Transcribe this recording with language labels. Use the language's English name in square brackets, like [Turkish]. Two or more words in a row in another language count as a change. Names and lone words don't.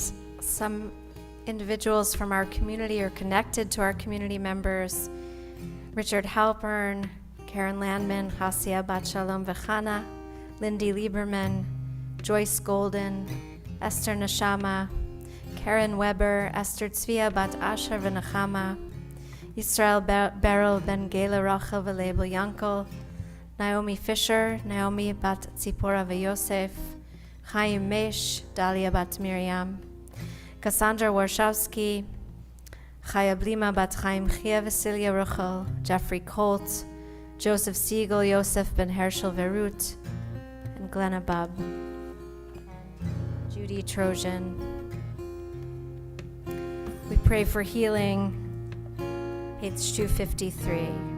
[English] some individuals from our community are connected to our community members. Richard Halpern, Karen Landman, Hasia Bat Shalom Vechana, Lindy Lieberman, Joyce Golden, Esther Neshama, Karen Weber, Esther Tzvia Bat Asher V'Nechama, Yisrael Beryl Ben Gela Rachel V'Label Yankel, Naomi Fisher, Naomi Bat Tzipora V'Yosef, Chaim Mesh, Dalia Bat Miriam, Cassandra Warshawski, Chaya Blima Bat Chaim Chia Vasilia Rochel, Jeffrey Colt, Joseph Siegel, Yosef Ben Herschel Verut, and Glenna Bub, Judy Trojan. We pray for healing, page 253.